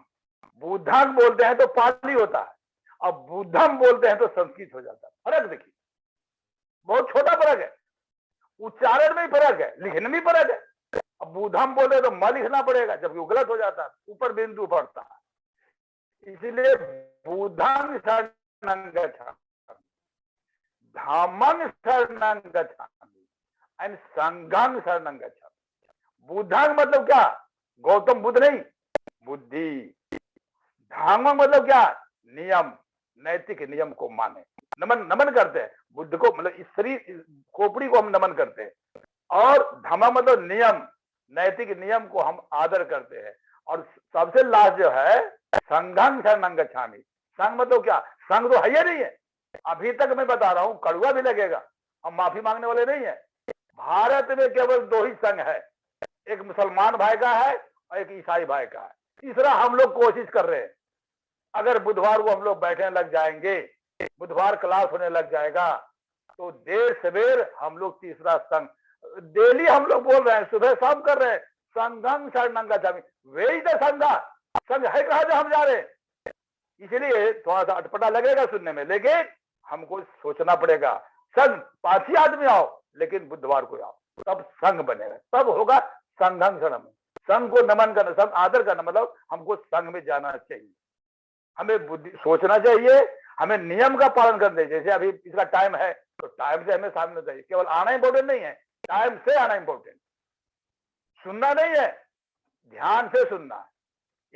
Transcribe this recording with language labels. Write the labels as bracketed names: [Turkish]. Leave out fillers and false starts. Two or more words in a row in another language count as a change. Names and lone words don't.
[Hindi] बुद्धांग बोलते हैं तो पाली होता है, अब बुद्धम बोलते हैं तो संस्कृत हो जाता है। फर्क देखिए, बहुत छोटा फर्क है, उच्चारण में ही फर्क है, लिखने में फर्क है। अब बुद्धम बोल रहे तो म लिखना पड़ेगा, जबकि वो गलत हो जाता है, ऊपर बिंदु पड़ता है। [Pali] इसलिए बुद्धं शरणं गच्छामि, धम्मं शरणं गच्छामि एंड संघं शरणं गच्छामि। [Hindi] बुद्धं मतलब क्या? गौतम बुद्ध नहीं, बुद्धि। धम्मं मतलब क्या? नियम, नैतिक नियम को माने, नमन करते हैं बुद्ध को, मतलब इस शरीर खोपड़ी को हम नमन करते हैं। और धम्म मतलब नियम, नैतिक नियम को हम आदर करते हैं। और सबसे लास्ट जो है [Pali] संघं शरणं गच्छामि। [Hindi] संघ मतलब क्या? संघ तो है ही नहीं है, अभी तक मैं बता रहा हूं, कड़वा भी लगेगा, हम माफी मांगने वाले नहीं है। भारत में केवल 2 ही संघ है, एक मुसलमान भाई का है और एक ईसाई भाई का है, तीसरा हम लोग कोशिश कर रहे हैं। अगर बुधवार को हम लोग बैठने लग जाएंगे, बुधवार क्लास होने लग जाएगा, तो देर सवेर हम लोग तीसरा संघ डेली हम लोग बोल रहे हैं, सुबह शाम कर रहे हैं, [Pali] संघं शरणं गच्छामि। [Hindi] वही तो संघ है कहा जो हम जा रहे हैं। इसलिए थोड़ा सा अटपटा लगेगा सुनने में, लेकिन हमको सोचना पड़ेगा। संघ 5 ही आदमी आओ, लेकिन बुधवार को आओ, तब संघ बनेगा, तब होगा [Pali] संघं शरणं। [Hindi] संघ को नमन करना, संघ आदर करना, मतलब हमको संघ में जाना चाहिए, हमें बुद्धि सोचना चाहिए, हमें नियम का पालन करना चाहिए। जैसे अभी इसका टाइम है तो टाइम से हमें सामने चाहिए, केवल आना इंपॉर्टेंट नहीं है, टाइम से आना इंपॉर्टेंट। सुनना नहीं है, ध्यान से सुनना है।